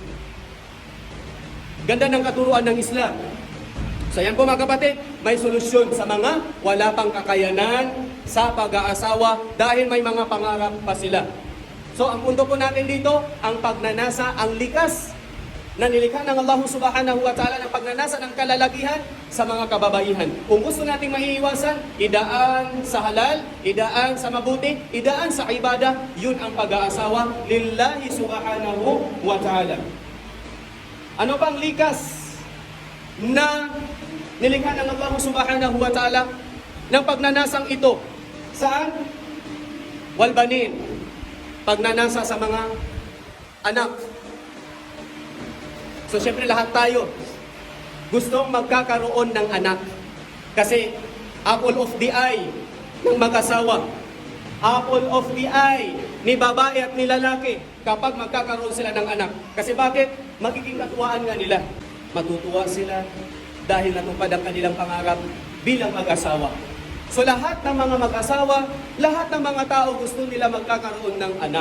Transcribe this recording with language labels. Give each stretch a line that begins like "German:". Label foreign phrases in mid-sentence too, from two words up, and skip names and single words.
Filipino: Ganda ng katuruan ng Islam. So yan po mga kapatid, may solusyon sa mga wala pang kakayanan sa pag-aasawa dahil may mga pangarap pa sila. So ang punto po natin dito, ang pagnanasa, ang likas na nilikha ng Allah
Arabic: سبحانه وتعالى
Filipino: ng pagnanasa ng kalalakihan sa mga kababaihan. Kung gusto nating maiiwasan, idaan sa halal, idaan sa mabuti, idaan sa ibadah, yun ang pag-aasawa
Arabic: لله سبحانه وتعالى.
Filipino: Ano pang likas na nilikha ng Allah
Arabic: سبحانه وتعالى
Filipino: ng pagnanasang ito? Saan? Walbanin. Pagnanasa sa mga anak. So syempre lahat tayo gustong magkakaroon ng anak. Kasi
English: apple of the eye
Filipino: ng mag-asawa.
English: Apple of the eye
Filipino: ni babae at ni lalaki kapag magkakaroon sila ng anak. Kasi bakit? Magiging katuwaan nga nila. Matutuwa sila dahil natupad ang kanilang pangarap bilang mag-asawa. So lahat ng mga mag-asawa, lahat ng mga tao gusto nila magkakaroon ng anak.